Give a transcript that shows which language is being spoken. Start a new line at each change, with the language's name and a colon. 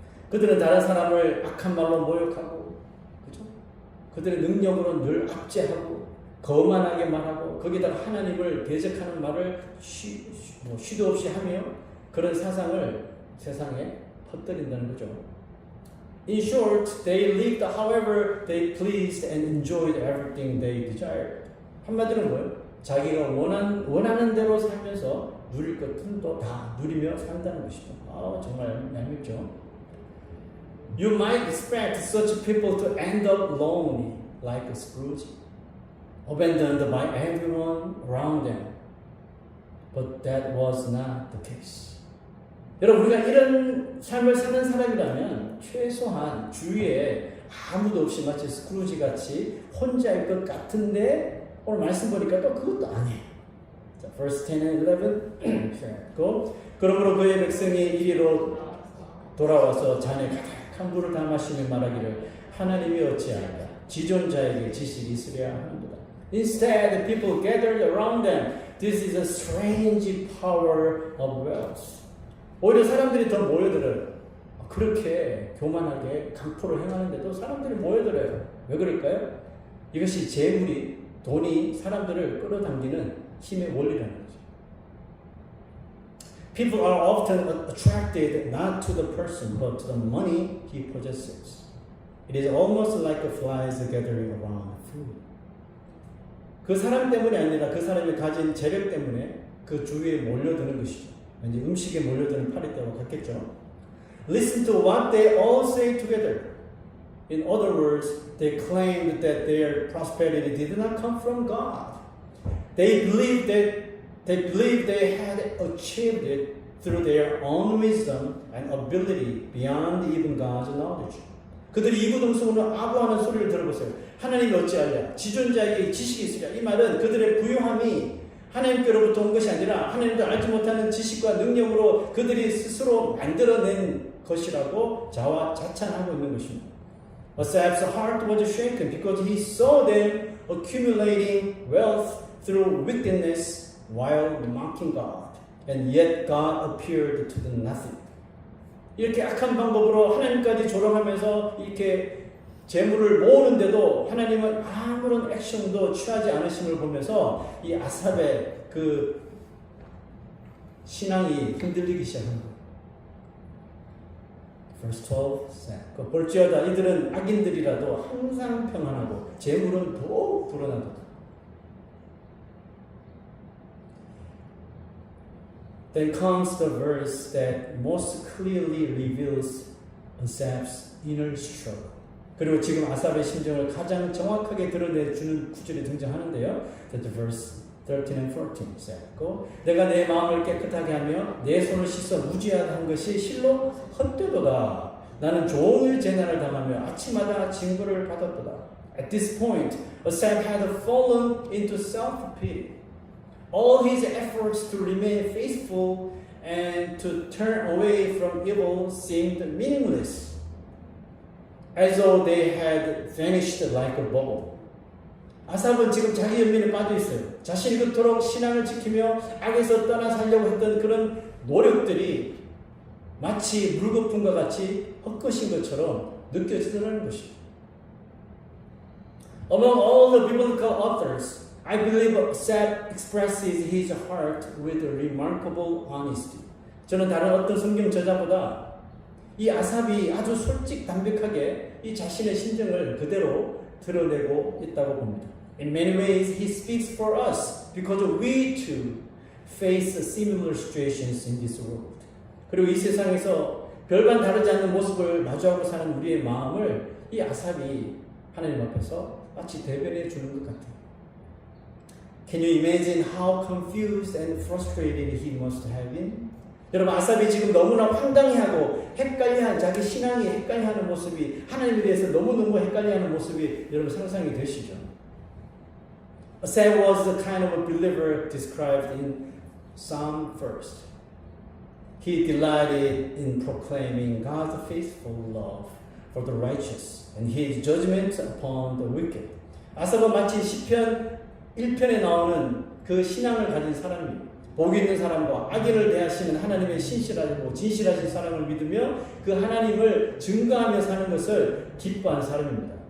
Korean: 그들은 다른 사람을 악한 말로 모욕하고, 그죠? 그들의 능력으로 늘 압제하고, 거만하게 말하고, 거기다가 하나님을 대적하는 말을 쉬도 없이 하며 그런 사상을 세상에 퍼뜨린다는 거죠.
English: In short, they lived however they pleased and enjoyed everything they desired.
Korean: 한마디로 뭐예요? 자기가 원하는 대로 살면서 누릴 것은 또 다 누리며 산다는 것이죠. 정말 얄밉죠.
English: You might expect such people to end up lonely, like Scrooge, abandoned by everyone around them. But that was not the case.
Korean: 여러분, 우리가 이런 삶을 사는 사람이라면 최소한 주위에 아무도 없이 마치 스크루지 같이 혼자일 것 같은데 오늘 말씀 보니까 또 그것도 아니에요.
English: 자, verse 10 and 11.
Korean: 그러므로 그의 백성이 이리로 돌아와서 잔에 가득한 물을 다 마시며 말하기를 하나님이 어찌하는가 지존자에게 지식이 있으랴 하는도다.
English: Instead, the people gathered around them. This is a strange power of wealth.
Korean: 오히려 사람들이 더 모여들어요. 그렇게 교만하게 강포를 행하는데도 사람들이 모여들어요. 왜 그럴까요? 이것이 재물이, 돈이 사람들을 끌어당기는 힘의 원리라는 거죠.
English: People are often attracted not to the person but to the money he possesses. It is almost like flies gathering around food.
Korean: 그 사람 때문이 아니라 그 사람이 가진 재력 때문에 그 주위에 몰려드는 것이죠. 왠지 음식에 몰려드는 파리떼와 같겠죠.
English: Listen to what they all say together. In other words, they claimed that their prosperity did not come from God. They believed they had achieved it through their own wisdom and ability beyond even God's knowledge.
Korean: 그들이 이구동성으로 아부하는 소리를 들어보세요. 하나님이 어찌하랴? 지존자에게 지식이 있으랴. 이 말은 그들의 부유함이 하나님께로부터 온 것이 아니라 하나님도 알지 못하는 지식과 능력으로 그들이 스스로 만들어낸 것이라고 자찬하고 있는 것입니다.
English: Asaph's heart was shaken because he saw them accumulating wealth through wickedness while mocking God. And yet God appeared to do nothing.
Korean: 이렇게 악한 방법으로 하나님까지 조롱하면서 이렇게 재물을 모으는데도 하나님은 아무런 액션도 취하지 않으심을 보면서 이 아삽의 그 신앙이 흔들리기 시작한 거예요.
English: Verse 12 said,
Korean: 볼지어다 이들은 악인들이라도 항상 평안하고 재물은 더욱 불어나도다.
English: Then comes the verse that most clearly reveals Asaph's inner struggle.
Korean: 그리고 지금 아삽의 심정을 가장 정확하게 드러내주는 구절이 등장하는데요.
English: That verse 13 and 14 said,
Korean: 내가 내 마음을 깨끗하게 하며 내 손을 씻어 무지하다 한 것이 실로 헛되도다. 나는 종일 재난을 당하며 아침마다 징벌을 받았도다.
English: At this point, Asaph had fallen into self-pity. All his efforts to remain faithful and to turn away from evil seemed meaningless, as though they had vanished like a bubble.
Korean: 아삽은 지금 자기 연민에 빠져 있어요. 자신이 그토록 신앙을 지키며 악에서 떠나 살려고 했던 그런 노력들이 마치 물거품과 같이 헛것인 것처럼 느껴지더라는 것입니다.
English: Among all the biblical authors, I believe Asaph expresses his heart with remarkable honesty.
Korean: 저는 다른 어떤 성경 저자보다 이 아삽이 아주 솔직 담백하게 이 자신의 심정을 그대로 드러내고 있다고 봅니다.
English: In many ways, he speaks for us because we too face similar situations in this world.
Korean: 그리고 이 세상에서 별반 다르지 않는 모습을 마주하고 사는 우리의 마음을 이 아삽이 하나님 앞에서 마치 대변해 주는 것 같아요.
English: Can you imagine how confused and frustrated he must have been?
Korean: 여러분, 아삽이 지금 너무나 황당해하고 헷갈려하는, 자기 신앙이 헷갈려하는 모습이, 하나님에 대해서 너무너무 헷갈려하는 모습이 여러분 상상이 되시죠?
English: Asaph was the kind of a believer described in Psalm 1st. He delighted in proclaiming God's faithful love for the righteous and his judgment upon the wicked.
Korean: 아삽은 마치 시편 1편에 나오는 그 신앙을 가진 사람입니다. 복 있는 사람과 악인을 대하시는 하나님의 신실하고 진실하신 사랑을 믿으며 그 하나님을 증거하며 사는 것을 기뻐하는 사람입니다.